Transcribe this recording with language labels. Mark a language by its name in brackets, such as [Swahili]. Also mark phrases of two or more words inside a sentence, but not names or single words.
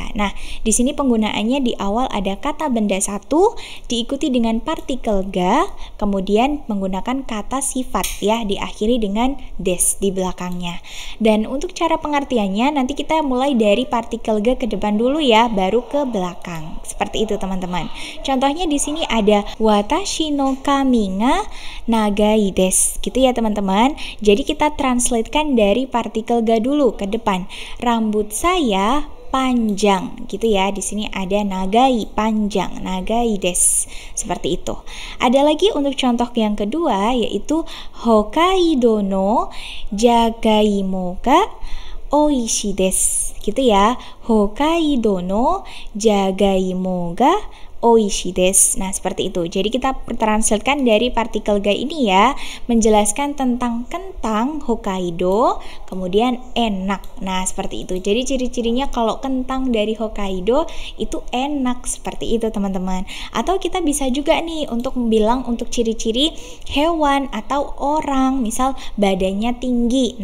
[Indonesian] Nah, di sini penggunaannya di awal ada kata benda satu diikuti dengan partikel ga, kemudian menggunakan kata sifat ya, diakhiri dengan des di belakangnya. Dan untuk cara pengertiannya nanti kita mulai dari partikel ga ke depan dulu ya, baru ke belakang. Seperti itu, teman-teman. Contohnya di sini ada [Japanese] 私の髪が長いです, [Indonesian] gitu ya, teman-teman. Jadi kita translatekan dari partikel ga dulu ke depan. Rambut saya panjang, gitu ya. Di sini ada nagai, panjang, [Japanese] 長いです. [Indonesian] Seperti itu. Ada lagi untuk contoh yang kedua, yaitu [Japanese] 北海道のじゃがいもがおいしいです, [Indonesian] gitu ya. [Japanese] 北海道のじゃがいもがおいしいです. [Indonesian] Nah, seperti itu. Jadi kita translatekan dari partikel ga ini ya, menjelaskan tentang kentang Hokkaido, kemudian enak. Nah, seperti itu. Jadi ciri-cirinya kalau kentang dari Hokkaido itu enak, seperti itu, teman-teman. Atau kita bisa juga nih untuk bilang untuk ciri-ciri hewan atau orang, misal badannya tinggi.